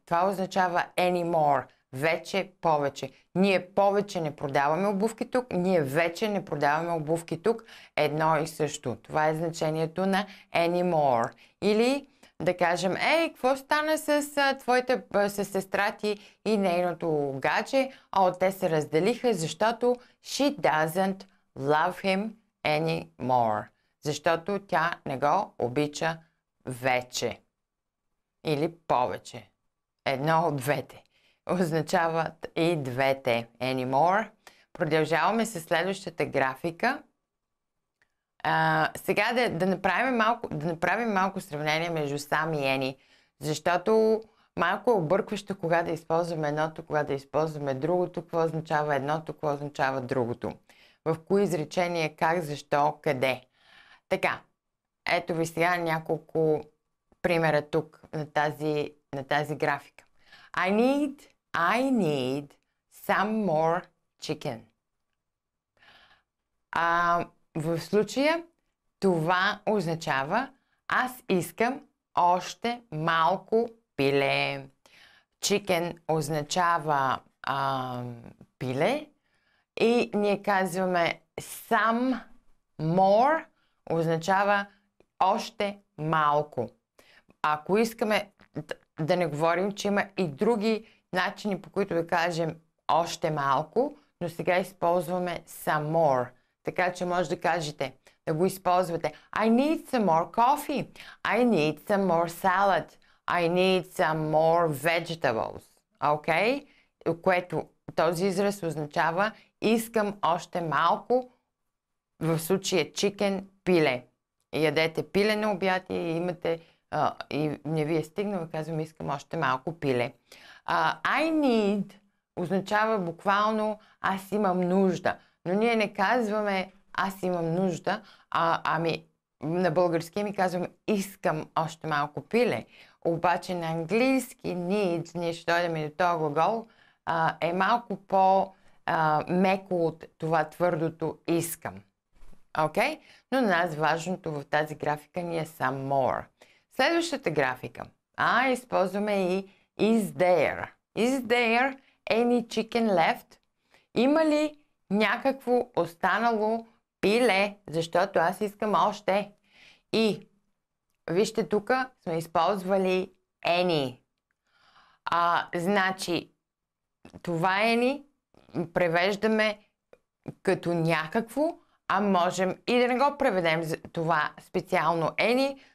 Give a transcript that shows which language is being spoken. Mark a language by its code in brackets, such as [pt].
[bg] Това означава anymore. Вече повече. Ние повече не продаваме обувки тук, ние вече не продаваме обувки тук. Едно и също. Това е значението на anymore. Или да кажем, какво стана с сестра ти и нейното гадже? Те се разделиха, защото [en] she doesn't love him anymore. [bg] защото тя не го обича вече. Или повече. Едно от двете. Означават и двете. Anymore. Продължаваме с следващата графика. Сега да направим малко сравнение между сам и any, защото малко е объркващо кога да използваме едното, кога да използваме другото, какво означава едното, какво означава другото. В кои изречения, как, защо, къде. Така, ето ви сега няколко примера тук на тази графика. [en] I need some more chicken. [bg] В случая това означава аз искам още малко пиле. Chicken означава пиле и ние казваме some more означава още малко. Ако искаме да не говорим, че има и други начини, по които да кажем още малко, но сега използваме some more. Така че може да кажете, да го използвате. [en] I need some more coffee. I need some more salad. I need some more vegetables. Okay? [bg] Което този израз означава искам още малко, в случая chicken, пиле. Ядете пиле на обяд и имате и не ви е стигнало, казвам искам още малко пиле. I need означава буквално аз имам нужда. Но ние не казваме аз имам нужда, на български ми казваме искам още малко пиле. Обаче на английски need, ние ще дойдем и до този глагол, е малко по-меко от това твърдото искам. [en] Okay? [bg] Но на нас важното в тази графика ни е some more. Следващата графика. Използваме и [en] is there. Is there any chicken left? [bg] Има ли някакво останало пиле, защото аз искам още. И вижте, тук сме използвали any. Значи, това any превеждаме като някакво, а можем и да не го преведем това специално any.